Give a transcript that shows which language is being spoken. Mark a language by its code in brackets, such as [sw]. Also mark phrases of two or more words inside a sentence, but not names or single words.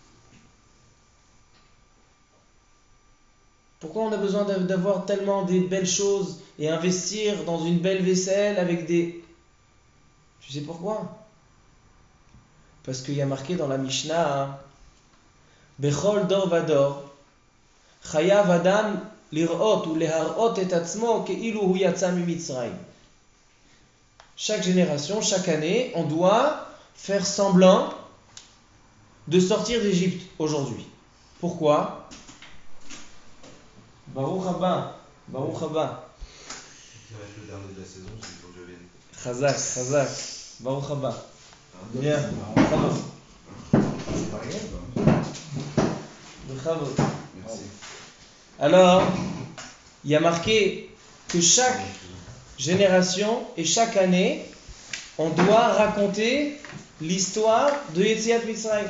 [fr] Pourquoi on a besoin d'avoir tellement des belles choses et investir dans une belle vaisselle avec des... Tu sais pourquoi? Parce qu'il y a marqué dans la Mishnah, [he] בכל דור ודור חייב אדם לראות או להראות את עצמו כאילו הוא יצא ממצרים. [fr] Chaque génération, chaque année, on doit faire semblant de sortir d'Égypte aujourd'hui. Pourquoi? [he] ברוך הבא, ברוך הבא. [fr] Ça va être le dernier de la saison, c'est pour que je vienne. [he] חזק, חזק, ברוך הבא. [fr] Bien, bravo. C'est pas rien, Bravo. Merci. Alors, il y a marqué que chaque génération et chaque année, on doit raconter l'histoire de [he] יציאת מצרים.